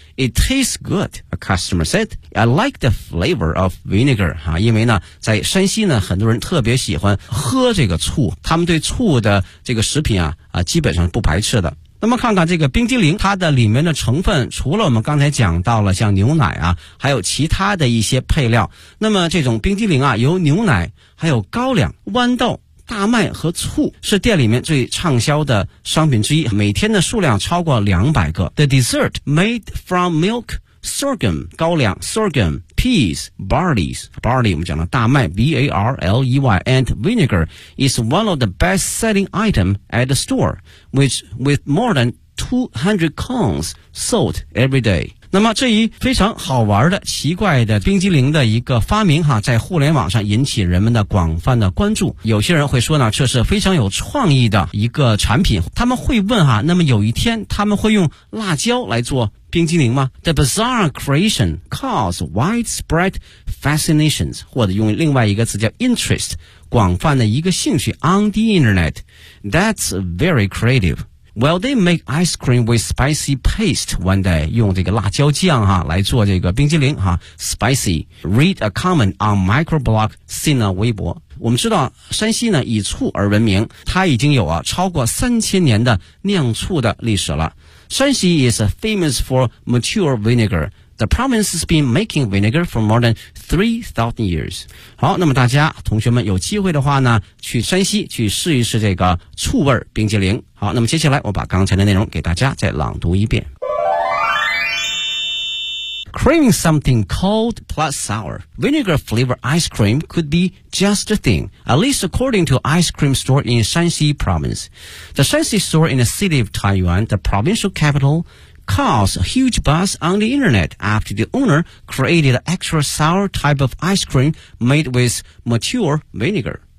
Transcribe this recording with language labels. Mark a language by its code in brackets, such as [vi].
[en] It tastes good a customer said I like the flavor of vinegar [zh] 哈因为呢在山西呢很多人特别喜欢喝这个醋他们对醋的这个食品啊基本上不排斥的那么看看这个冰激凌它的里面的成分除了我们刚才讲到了像牛奶啊还有其他的一些配料那么这种冰激凌啊有牛奶还有高粱豌豆大麦和醋是店里面最畅销的商品之一，每天的数量超过200个。 [en] The dessert made from milk, sorghum, 高粱 sorghum, peas, barley, [zh] 我们讲了大麦 [en] barley, and vinegar is one of the best selling items at the store, which with more than 200 cones sold every day. [zh] 那么这一非常好玩的奇怪的冰激凌的一个发明哈，在互联网上引起人们的广泛的关注。有些人会说呢，这是非常有创意的一个产品。他们会问哈，那么有一天他们会用辣椒来做冰激凌吗？ [en] The bizarre creation caused widespread fascinations, [zh] 或者用另外一个词叫 [en] interest, [zh] 广泛的一个兴趣 [en] on the internet. That's very creative. Well, they make ice cream with spicy paste one day, [zh] 用这个辣椒酱哈来做这个冰激凌哈 [en] ,spicy. Read a comment on microblog Sina Weibo. [zh] 我们知道山西呢以醋而闻名，它已经有啊超过3000年的酿醋的历史了。 [en] 山西 is famous for mature vinegar. The province has been making vinegar for more than 3000 years. [zh] 好，那么大家同学们有机会的话呢，去山西去试一试这个醋味冰激凌。好，那么接下来我把刚才的内容给大家再朗读一遍。 [en] Craving something cold plus sour. Vinegar flavored ice cream could be just the thing, at least according to ice cream store in Shanxi province. The Shanxi store in the city of Taiyuan, the provincial capital, caused a huge buzz on the internet after the owner created an extra sour type of ice cream made with mature vinegar.